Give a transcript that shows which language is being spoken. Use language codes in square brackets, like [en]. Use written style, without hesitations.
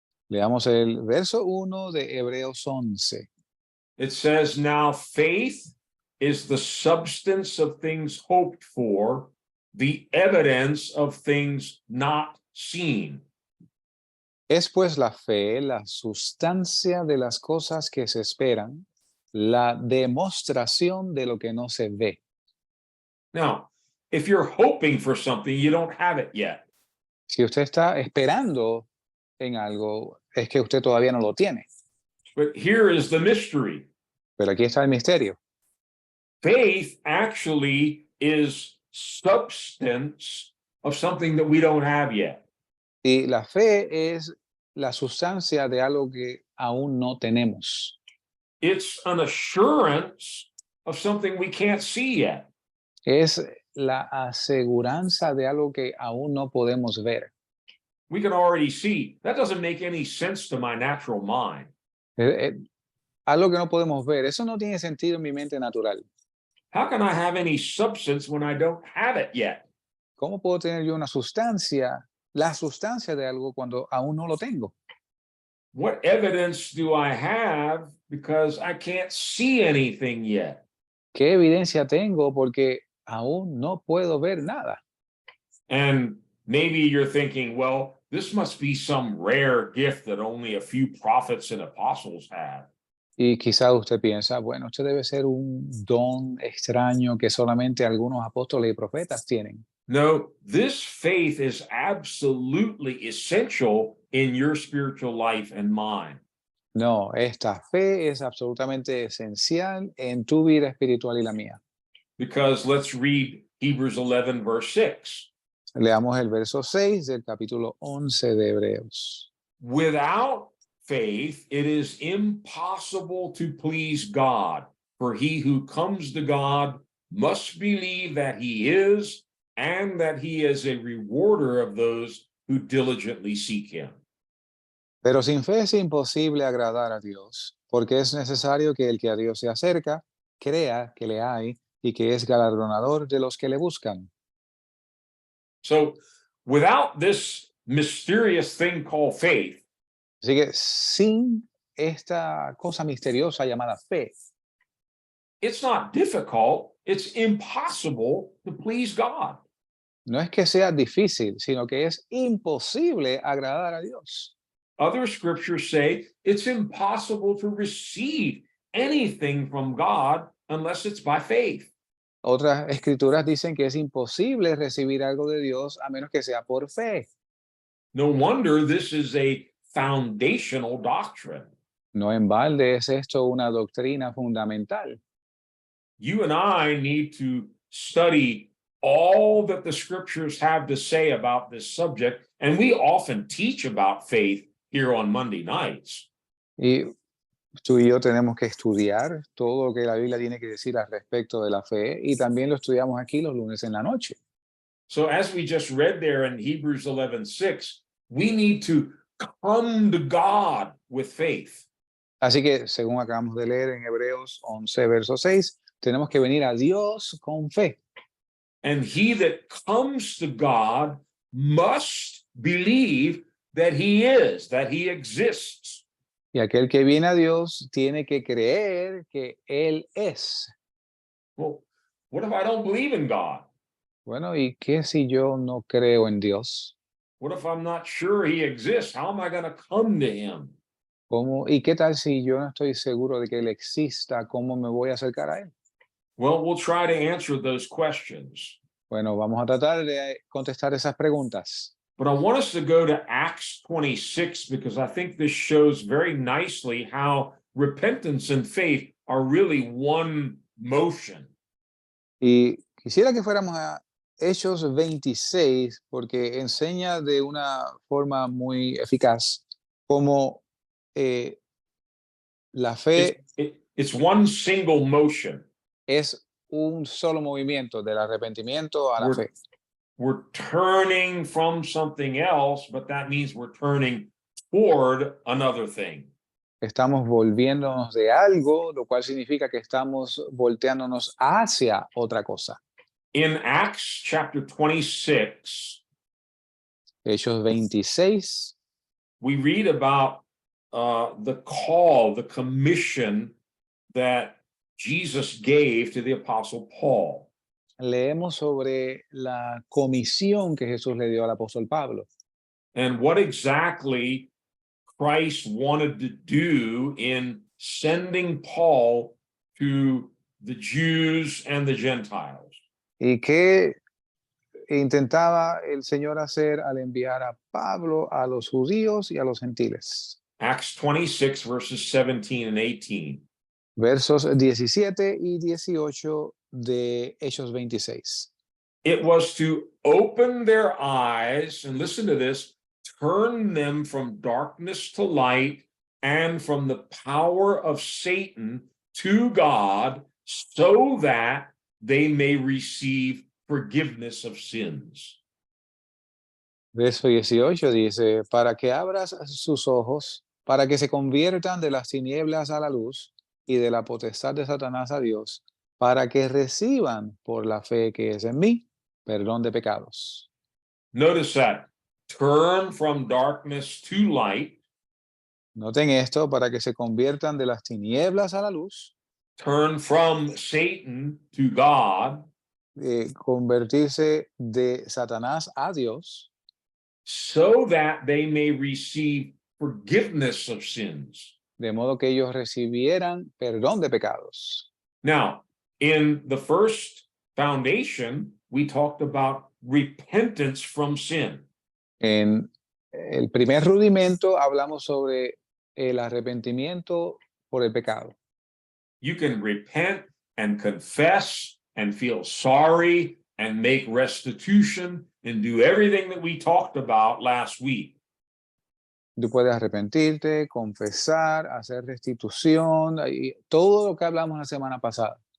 [es] Leamos el verso 1 de Hebreos 11. [en] It says, now faith is the substance of things hoped for, the evidence of things not seen. [es] Es pues la fe la sustancia de las cosas que se esperan, la demostración de lo que no se ve. [en] Now, if you're hoping for something, you don't have it yet. [es] Si usted está esperando en algo, es que usted todavía no lo tiene. [en] But here is the mystery. [es] Pero aquí está el misterio. [en] Faith actually is substance of something that we don't have yet. [es] Y la fe es la sustancia de algo que aún no tenemos. [en] It's an assurance of something we can't see yet. [es] Es la aseguranza de algo que aún no podemos ver. [en] We can already see. That doesn't make any sense to my natural mind. [es] Algo que no podemos ver. Eso no tiene sentido en mi mente natural. [en] How can I have any substance when I don't have it yet? [es] ¿Cómo puedo tener yo una sustancia, la sustancia de algo cuando aún no lo tengo? [en] What evidence do I have because I can't see anything yet? [es] ¿Qué evidencia tengo? Porque aún no puedo ver nada. [en] And maybe you're thinking, well, this must be some rare gift that only a few prophets and apostles have. [es] Y quizá usted piensa, bueno, esto debe ser un don extraño que solamente algunos apóstoles y profetas tienen. [en] No, this faith is absolutely essential in your spiritual life and mine. [es] No, esta fe es absolutamente esencial en tu vida espiritual y la mía. [en] Because let's read Hebrews 11, verse 6. [es] Leamos el verso 6 del capítulo 11 de Hebreos. [en] Without faith, it is impossible to please God, for he who comes to God must believe that he is, and that he is a rewarder of those who diligently seek him. [es] Pero sin fe es imposible agradar a Dios, porque es necesario que el que a Dios se acerca crea que le hay y que es galardonador de los que le buscan. [en] So, without this mysterious thing called faith, [es] Así que sin esta cosa misteriosa llamada fe. [en] It's not difficult, it's impossible to please God. [es] No es que sea difícil, sino que es imposible agradar a Dios. [en] Other scriptures say it's impossible to receive anything from God unless it's by faith. [es] Otras escrituras dicen que es imposible recibir algo de Dios a menos que sea por fe. [en] No wonder this is a foundational doctrine. [es] No en balde es esto una doctrina fundamental. [en] You and I need to study all that the scriptures have to say about this subject, and we often teach about faith here on Monday nights. [es] Y tú y yo tenemos que estudiar todo lo que la Biblia tiene que decir al respecto de la fe y también lo estudiamos aquí los lunes en la noche. [en] So as we just read there in Hebrews 11:6, we need to come to God with faith. [es] Así que, según acabamos de leer en Hebreos 11, verso 6, tenemos que venir a Dios con fe. [en] And he that comes to God must believe that he is, that he exists. [es] Y aquel que viene a Dios tiene que creer que Él es. [en] Well, what if I don't believe in God? [es] Bueno, ¿y qué si yo no creo en Dios? [en] What if I'm not sure he exists? How am I going to come to him? [es] ¿Cómo, y qué tal si yo no estoy seguro de que Él exista? ¿Cómo me voy a acercar a Él? [en] Well, we'll try to answer those questions. [es] Bueno, vamos a tratar de contestar esas preguntas. [en] But I want us to go to Acts 26 because I think this shows very nicely how repentance and faith are really one motion. [es] Y quisiera que fuéramos a Hechos 26 porque enseña de una forma muy eficaz cómo la fe [en] It's one single motion. [es] es un solo movimiento del arrepentimiento a la fe. [en] We're turning from something else, but that means we're turning toward another thing. [es] Estamos volviéndonos de algo, lo cual significa que estamos volteándonos hacia otra cosa. [en] In Acts chapter 26, [es] Hechos 26, [en] we read about the call, the commission that Jesus gave to the Apostle Paul. [es] leemos sobre la comisión que Jesús le dio al apóstol Pablo [en] And what exactly Christ wanted to do in sending Paul to the Jews and the Gentiles. [es] y qué intentaba el Señor hacer al enviar a Pablo a los judíos y a los gentiles. [en] Acts 26, verses 17 and 18. [es] Versos 17 y 18 de Hechos 26. [en] It was to open their eyes, and listen to this, turn them from darkness to light and from the power of Satan to God, so that they may receive forgiveness of sins. [es] Verso 18 dice, para que abras sus ojos, para que se conviertan de las tinieblas a la luz y de la potestad de Satanás a Dios, para que reciban por la fe que es en mí, perdón de pecados. [en] Notice that. Turn from darkness to light. [es] Noten esto, para que se conviertan de las tinieblas a la luz, [en] Turn from Satan to God, [es] convertirse de Satanás a Dios, [en] so that they may receive forgiveness of sins. [es] de modo que ellos recibieran perdón de pecados. [en] Now, in the first foundation, we talked about repentance from sin. [es] En el primer rudimento hablamos sobre el arrepentimiento por el pecado. [en] You can repent and confess and feel sorry and make restitution and do everything that we talked about last week. [es] Tú puedes arrepentirte, confesar, hacer restitución y todo lo que hablamos la semana pasada.